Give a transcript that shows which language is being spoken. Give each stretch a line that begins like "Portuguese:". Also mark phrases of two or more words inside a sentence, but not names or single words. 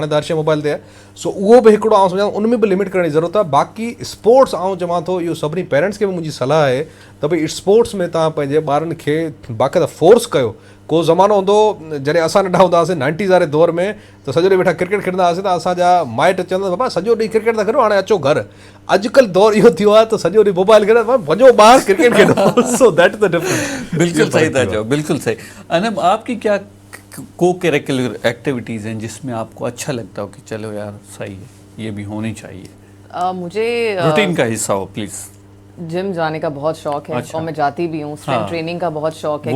Sindhi: त हर शइ मोबाइल ते आहे सो उहो बि हिकिड़ो आउं सम्झां उन में बि लिमिट करण जी ज़रूरत आहे बाक़ी स्पोर्ट्स आउं चवां थो इहो सभिनी पेरेंट्स खे बि मुंहिंजी सलाह आहे त भई स्पोर्ट्स में तव्हां पंहिंजे ॿारनि खे बाक़ाइदा फोर्स कयो को ज़मानो हूंदो जॾहिं असां नंढा हूंदा हुआसीं 90s वारे दौर में त सॼो ॾींहुं वेठा क्रिकेट खेॾंदा हुआसीं त असांजा माइट चवंदा बाबा सॼो ॾींहुं क्रिकेट था खेॾो हाणे अचो घरु अॼुकल्ह दौर इहो थियो आहे त सॼो ॾींहुं मोबाइल खेॾो वञो ॿाहिरि क्रिकेट खेॾो
English: so that is the difference
Sindhi: बिल्कुल सही था चो
Urdu: بالکل صحیح انعم آپ کی کیا کو
English: curricular activities
Urdu: ہیں جس میں آپ کو اچھا لگتا ہو کہ چلو یار صحیح ہے یہ بھی ہونی چاہیے मुझे روٹین کا حصہ ہو پلیز جم جانے کا بہت شوق ہے اور میں جاتی بھی ہوں
English: strength training
Urdu: کا بہت شوق ہے